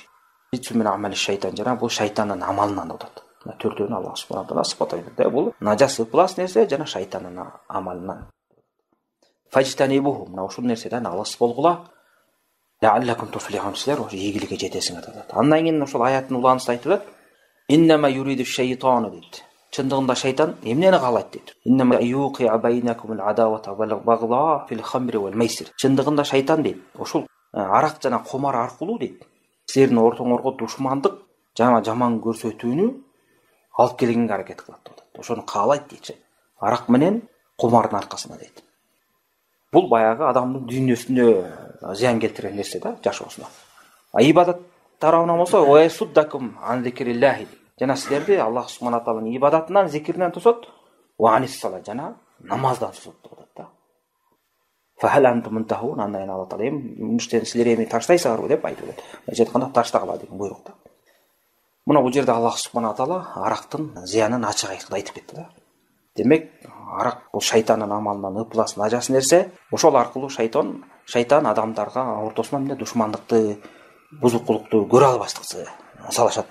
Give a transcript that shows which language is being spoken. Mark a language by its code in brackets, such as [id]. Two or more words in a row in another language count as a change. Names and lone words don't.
[ar] رجس من عمل الشيطان [ky] жана бул шайтандын амалынан деп атат. Төртөөнү Аллах [ar] سبحانه تعالى [ky] сыпаттайт да. Бул нажас ыплас нерсе жана шайтандын амалынан. [ar] فاجتنبوه. [ky] Мына ушул нерседен алыс болгула. [ar] لعلكم تفلحون, [ky] силер ошо ийгиликке жетесиңер деп атат. Андан кийин ошол аяттын улаанысында айтылат. [ar] إنما يريد الشيطان дейт. [ky] Чындыгында шайтан эмнени каалайт дейт. [ar] إنما يوقع بينكم العداوة والبغضاء في الخمر والميسر. [ky] Чындыгында шайтан дейт. Ошол арак жана комар аркылуу дейт. Силердин ортоңорго душмандык жана жаман көрсөтүүнү алып келгенге аракет кылат деп атат. Ошону каалайт дейт. Арак менен комардын аркасында дейт. Бул баягы адамдын дүйнөсүнө зыян келтирген нерсе да, жашоосуна. Ибадат тарабынан болсо [ar] ويصدكم عن ذكر الله. [ky] Жана силерди Аллах субхана тааланын ибадатынан, зикиринен тосот, [ar] وعن الصلاة [ky] жана намаздан тосот деп атат да. [ar] فهل أنتم منتهون, [ky] андан кийин Аллах таала муштен силер эми таштайсыңарбы деп айтып атат. Мынча айтканда таштагыла деген буйрук да. Мына бул жерде Аллах [ar] سبحانه تعالى [ky] арактын зыянын ачык айкын айтып кетти да. Демек, арак бул шайтандын амалынан ыплас нажас нерсе, ошол аркылуу шайтан адамдарга ортосунан эмне душмандыкты, бузукулукту көрө албастыкты салышат.